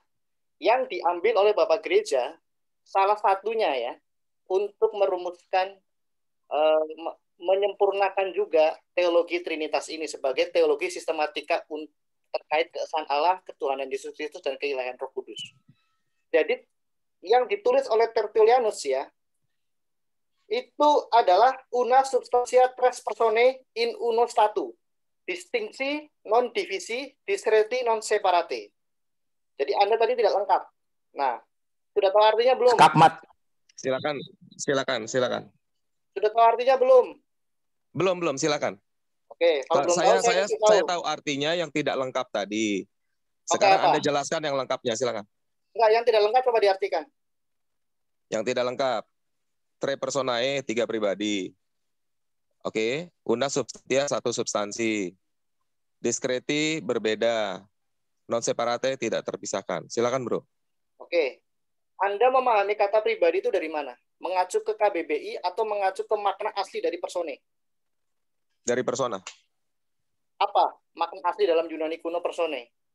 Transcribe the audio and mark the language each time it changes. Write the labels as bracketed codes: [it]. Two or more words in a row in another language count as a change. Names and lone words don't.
[id] Yang diambil oleh Bapak Gereja, salah satunya ya, untuk merumuskan menyempurnakan juga teologi Trinitas ini sebagai teologi sistematika terkait keesaan Allah, ketuhanan Yesus Kristus, dan keilahian Roh Kudus. Jadi yang ditulis oleh Tertulianus ya, itu adalah [la] una substantia tres personae in uno statu, distingsi non divisi, discreti non separate. [id] Jadi Anda tadi tidak lengkap. Nah, sudah tahu artinya belum? Skakmat. Silakan. Sudah tahu artinya belum? Belum, silakan. Oke, kalau belum tahu saya tahu artinya yang tidak lengkap tadi. Sekarang Anda jelaskan yang lengkapnya, silakan. Enggak, yang tidak lengkap coba diartikan. Yang tidak lengkap. [la] Tre personae [id] 3 pribadi. Oke, [la] una substantia [id] 1 substansi. Discreti berbeda. [la] Non separate [id] tidak terpisahkan. Silakan, Bro. Oke. Anda memahami kata pribadi itu dari mana? Mengacu ke KBBI atau mengacu ke makna asli dari persone? Dari persona. Apa makna asli dalam Yunani kuno persone?